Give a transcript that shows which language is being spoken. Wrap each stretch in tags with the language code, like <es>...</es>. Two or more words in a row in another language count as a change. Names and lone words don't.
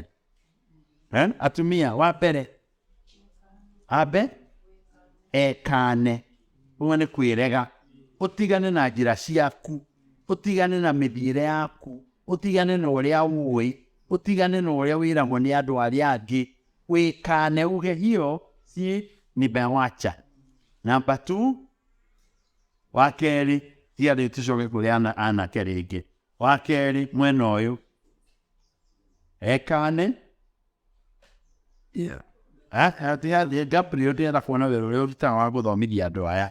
<ki>Atumia, wa mbere, ekane. Ũguo nĩ kwĩrega. Ũtigane na njĩra ciaku, ũtigane na mĩthiĩre yaku, ũtigane na ũrĩa ũĩ, ũtigane na ũrĩa wĩragwo nĩ andũ arĩa angĩ. Wĩkane uge</ki> <sw>hiyo si nimewacha.</sw> <ki>Namba 2, wa kerĩ, tiarĩ tũcoke kũrĩ anake rĩngĩ. Wa kerĩ, mwena ũyũ, ekane. Gabriel ndĩrenda kuona wĩra ũrĩa ũrutaga wa gũthomithia andũ aya.</ki>